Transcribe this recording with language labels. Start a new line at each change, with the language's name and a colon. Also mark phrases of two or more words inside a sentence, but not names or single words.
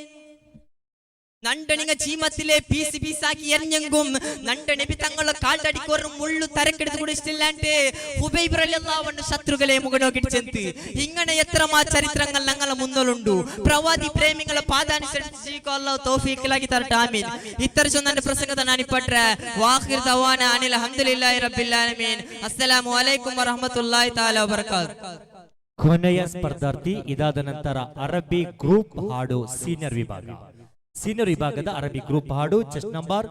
Malayalam: നണ്ടണിങ്ങ ചീമത്തിലെ പീസ് പീസാക്കി എറിഞ്ഞെങ്കും നണ്ട നബി തങ്ങളെ കാൽത്തടിക്കൊരു മുള്ളു തരക്കെടുത്ത് കൂടി ഇഷ്ടമില്ലാണ്ട് ഹുബൈബ്
Arabic: رضي الله عنه
Malayalam: ശത്രുക്കളെ മുഖനോക്കി ചെന്ന് ഇങ്ങനെ എത്രമാ ചരിത്രങ്ങൾ ഞങ്ങളെ മുന്നിലുണ്ട്. പ്രവാദി പ്രേമികളെ പാദാനുസരിച്ച് ജീവിക്കാനുള്ള തൗഫീഖിലാക്കി തരട്ടെ, ആമീൻ. ഇത്ര ചൊന്നെ പ്രസംഗത്തെ ഞാനിപ്പട്ടെ
Arabic: وآخر دعوانا أن الحمد لله رب العالمين. السلام عليكم ورحمة الله تعالى وبركاته.
Kannada: ಕೊನೆಯ ಸ್ಪರ್ಧಾರ್ಥಿ ಇದಾದ ನಂತರ ಅರಬ್ಬಿ ಗ್ರೂಪ್ ಹಾಡು ಸೀನಿಯರ್ ವಿಭಾಗದ ಅರಬ್ಬಿ ಗ್ರೂಪ್ ಹಾಡು
English: chest number